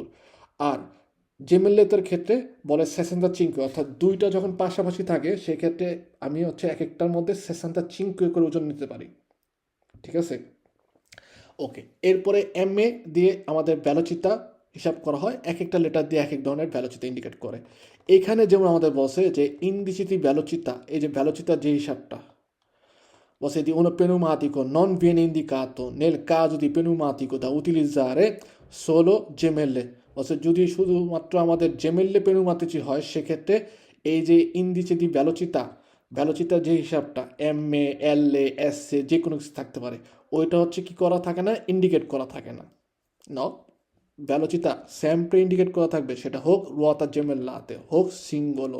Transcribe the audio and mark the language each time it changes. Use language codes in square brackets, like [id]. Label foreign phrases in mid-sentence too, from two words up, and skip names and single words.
[bn] আর জেমেলেতের ক্ষেত্রে বলে 65, অর্থাৎ দুইটা যখন পাশাপাশি থাকে সেক্ষেত্রে আমি হচ্ছে এক একটার মধ্যে 65 করে ওজন নিতে পারি। ঠিক আছে, ওকে। এরপরে এম এ দিয়ে আমাদের ভ্যালোচিতা হিসাব করা হয়, এক একটা লেটার দিয়ে এক এক ধরনের ভ্যালোচিতা ইন্ডিকেট করে। এখানে যেমন আমাদের বলছে যে ইন্ডিসিটি ভ্যালোচিতা, এই যে ভ্যালোচিতার যে হিসাবটা বলছে [it] di uno pneumatico non viene indicato nel caso di pneumatico da utilizzare solo gemelle, [bn] বলছে যদি শুধুমাত্র আমাদের [it] gemelle pneumatici [bn] হয় সেক্ষেত্রে এই যে ইন্ডিসে দি ভ্যালোচিতার যে হিসাবটা এম এ এল এ এস এ যে কোনো কিছু থাকতে পারে, ওইটা হচ্ছে কি করা থাকে না, ইন্ডিকেট করা থাকে না। ন ভ্যালোচিতা sempre ইন্ডিকেট করা থাকবে, সেটা হোক রুয়াতা জেমেল্লাতে হোক সিঙ্গলো।